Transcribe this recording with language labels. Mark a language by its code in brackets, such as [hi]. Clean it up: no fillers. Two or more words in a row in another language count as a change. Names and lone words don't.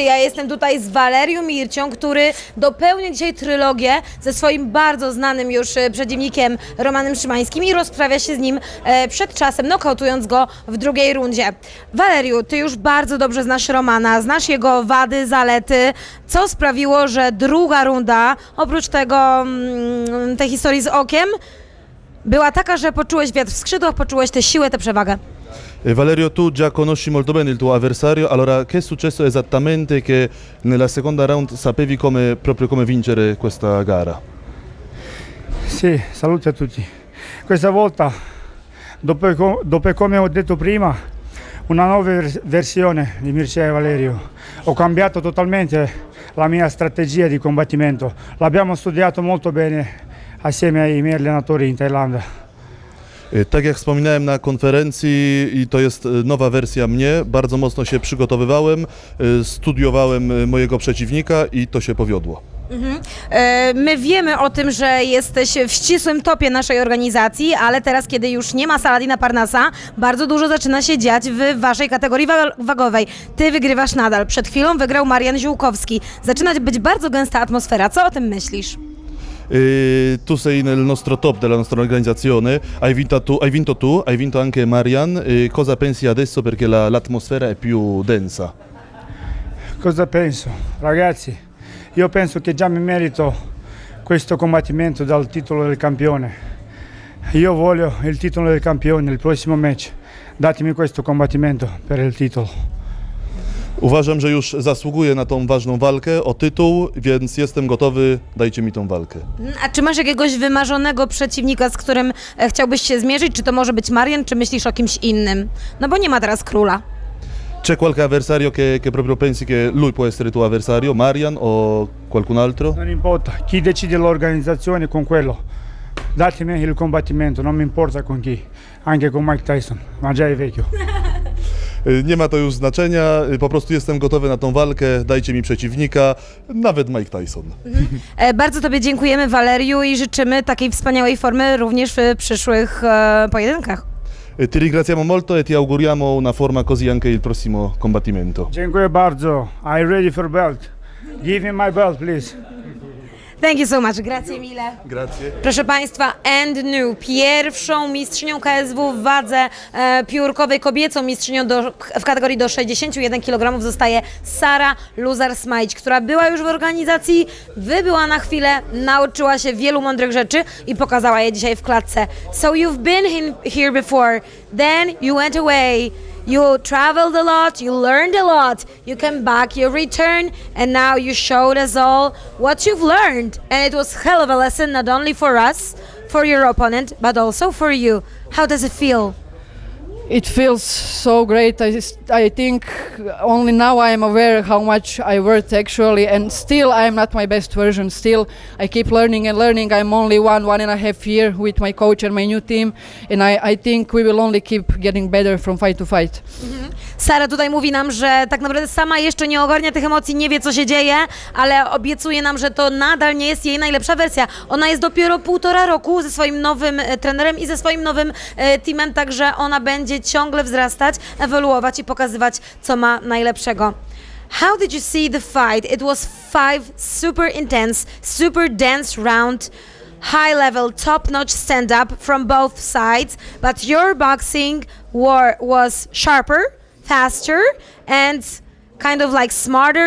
[pl] Ja jestem tutaj z Walerią Mircią, który dopełnia dzisiaj trylogię ze swoim bardzo znanym już przeciwnikiem Romanem Szymańskim i rozprawia się z nim przed czasem, nokautując go w drugiej rundzie. Waleriu, ty już bardzo dobrze znasz Romana, znasz jego wady, zalety, co sprawiło, że druga runda, oprócz tego tej historii z okiem, była taka, że poczułeś wiatr w skrzydłach, poczułeś tę siłę, tę przewagę. [it] Valerio, tu già conosci molto bene il tuo avversario, allora che è successo esattamente che nella seconda round sapevi proprio come vincere questa gara? Sì, salute a tutti. Questa volta, dopo come ho detto prima, una nuova versione di Mircea e Valerio. Ho cambiato totalmente la mia strategia di combattimento. L'abbiamo studiato molto bene assieme ai miei allenatori in Thailandia. [pl] Tak jak wspominałem na konferencji, i to jest nowa wersja mnie, bardzo mocno się przygotowywałem, studiowałem mojego przeciwnika i to się powiodło. My wiemy o tym, że jesteś w ścisłym topie naszej organizacji, ale teraz, kiedy już nie ma Saladina Parnasa, bardzo dużo zaczyna się dziać w waszej kategorii wagowej. Ty wygrywasz nadal. Przed chwilą wygrał Marian Ziółkowski. Zaczyna być bardzo gęsta atmosfera. Co o tym myślisz? [it] Tu sei nel nostro top della nostra organizzazione, hai vinto anche Marian. Cosa pensi adesso perché l'atmosfera è più densa? Cosa penso? Ragazzi, io penso che già mi merito questo combattimento dal titolo del campione. Io voglio il titolo del campione nel prossimo match. Datemi questo combattimento per il titolo. [pl] Uważam, że już zasługuję na tą ważną walkę o tytuł, więc jestem gotowy, dajcie mi tą walkę. A czy masz jakiegoś wymarzonego przeciwnika, z którym chciałbyś się zmierzyć? Czy to może być Marian, czy myślisz o kimś innym? No bo nie ma teraz króla. [it] C'è qualche avversario che proprio pensi che lui può essere tuo avversario, Marian o qualcun altro? Non importa, chi decide l'organizzazione con quello. Datemi il combattimento, non mi importa con chi, anche con Mike Tyson, ma già è vecchio. [pl] Nie ma to już znaczenia, po prostu jestem gotowy na tą walkę, dajcie mi przeciwnika, nawet Mike Tyson. Bardzo tobie dziękujemy, Waleriu, i życzymy takiej wspaniałej formy również w przyszłych pojedynkach. [it] Ti ringraziamo molto e ti auguriamo una forma così anche il prossimo combattimento. [pl] Dziękuję bardzo, [en] I'm ready for belt. Give me my belt, please. Thank you so much. [it] Grazie mille. Grazie. [pl] Proszę Państwa, [en] and new, [pl] pierwszą mistrzynią KSW w wadze piórkowej, kobiecą mistrzynią w kategorii do 61 kg zostaje Sara Luzar-Smajć, która była już w organizacji, wybyła na chwilę, nauczyła się wielu mądrych rzeczy i pokazała je dzisiaj w klatce. [en] So you've been here before, then you went away. You traveled a lot, you learned a lot, you came back, you returned, and now you showed us all what you've learned. And it was hell of a lesson, not only for us, for your opponent, but also for you. How does it feel? It feels so great. I think only now I am aware how much I worked actually, and still I am not my best version. Still, I keep learning and learning. I'm only one and a half year with my coach and my new team, and I think we will only keep getting better from fight to fight. [pl] Sara tutaj mówi nam, że tak naprawdę sama jeszcze nie ogarnia tych emocji, nie wie co się dzieje, ale obiecuje nam, że to nadal nie jest jej najlepsza wersja. Ona jest dopiero 1,5 roku ze swoim nowym trenerem i ze swoim nowym teamem, także ona będzie ciągle wzrastać, ewoluować i pokazywać, co ma najlepszego. [en] How did you see the fight? It was 5 super intense, super dense round, high level, top-notch stand-up from both sides, but your boxing was sharper, faster, and kind of like smarter.